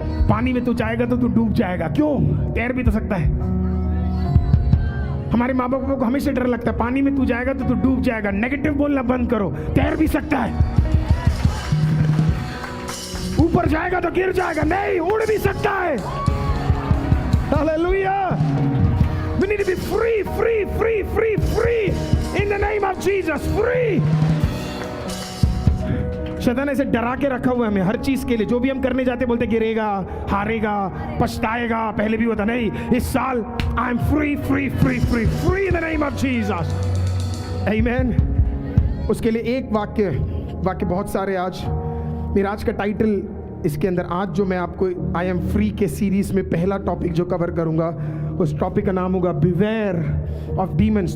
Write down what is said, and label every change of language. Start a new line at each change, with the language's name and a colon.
Hindi: पानी में तू जाएगा तो तू डूब जाएगा। क्यों? तैर भी तो सकता है। हमारे माँ बाप को हमेशा डर लगता है, पानी में तू जाएगा तो तू डूब जाएगा। नेगेटिव बोलना बंद करो, तैर भी सकता है। ऊपर जाएगा तो गिर जाएगा, नहीं, उड़ भी सकता है। Hallelujah.
English: We need to be free, free, free, free, free in the name of Jesus, free।
Hindi: शैतान ऐसे डरा के रखा हुआ है हमें हर चीज के लिए। जो भी हम करने जाते बोलते गिरेगा, हारेगा, पछताएगा। पहले भी होता नहीं, इस साल
English: I am free free free free free in the name of Jesus.
Hindi: आमीन। उसके लिए एक वाक्य बहुत सारे। आज मेरा आज का टाइटल इसके अंदर, आज जो मैं आपको
English: I am free
Hindi: के सीरीज में पहला टॉपिक जो कवर करूंगा, उस टॉपिक का नाम होगा
English: Beware of demons.